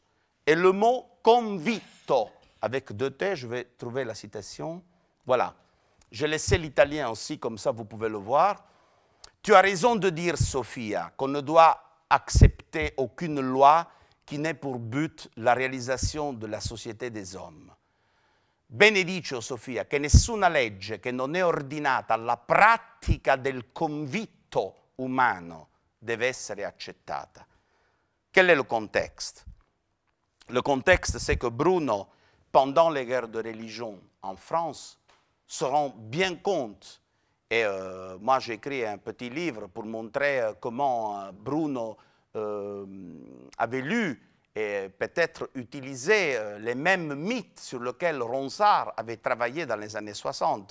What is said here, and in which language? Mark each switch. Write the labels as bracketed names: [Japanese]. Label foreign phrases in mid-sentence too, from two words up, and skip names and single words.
[French] Et le mot convito, avec deux T, je vais trouver la citation. Voilà. J'ai laissé l'italien aussi, comme ça vous pouvez le voir. Tu as raison de dire, Sophia, qu'on ne doit accepter aucune loi qui n'ait pour but la réalisation de la société des hommes. [Italian] Bene dice, Sofia, che nessuna legge che non è ordinata alla pratica del convitto umano deve essere accettata. [French] Quel est le contexte? Le contexte, c'est que Bruno, pendant les guerres de religion en France, se rend bien compte. Et moi, j'ai écrit un petit livre pour montrer comment Bruno avait lu et peut-être utiliser les mêmes mythes sur lesquels Ronsard avait travaillé dans les années 60.